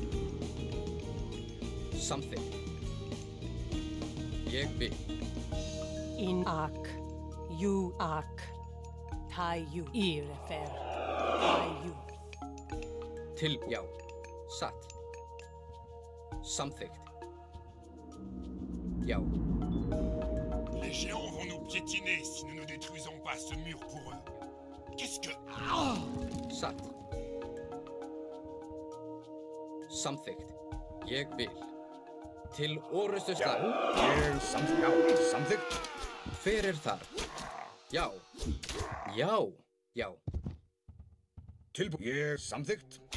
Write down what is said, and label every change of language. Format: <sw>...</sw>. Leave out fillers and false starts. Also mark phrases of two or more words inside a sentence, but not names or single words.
<is>Samþykkt. Ég vil. In ak. Ju ak. Taju. Irefer. Taju. Já. Satt. Samþykkt. Já.</is> <fr>Les géants vont nous piétiner si nous ne détruisons pas ce mur pour eux. Qu'est-ce que...</fr> <is>Satt. Samþykkt. Ég vil. Til orustu slag. Ég samþykkt. Hver er þar? Já. Já. Já. Tilbúin. Ég samþykkt.</is>